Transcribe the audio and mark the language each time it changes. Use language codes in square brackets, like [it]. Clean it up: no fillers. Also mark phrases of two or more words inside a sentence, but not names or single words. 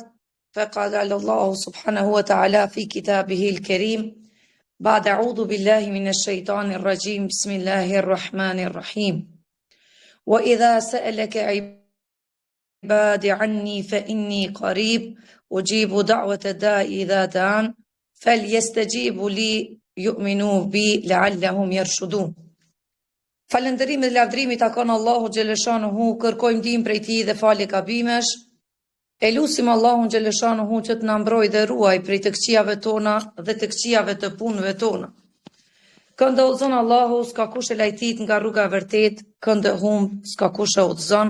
[ar] فقال الله سبحانه وتعالى في كتابه الكريم بعد أعوذ بالله من الشيطان الرجيم بسم الله الرحمن الرحيم وإذا سألك عبادي عني فإني قريب أجيب دعوة الداء إذا دعان فليستجيبوا لي يؤمنوا بي لعلهم يرشدون. [sq] Falënderimi dhe lavdërimi takon Allahu xhaleshanuhu, kërkojmë ndihmë prej tij dhe falje gabimesh. E lusim Allahun xhaleshanuhu që të na mbrojë dhe ruaj prej të këqijave tona dhe të këqijave të punëve tona. Këndë udhëzon Allahu, s'ka kush e lajtit nga rruga e vërtet, këndë humb, s'ka kush e udhëzon.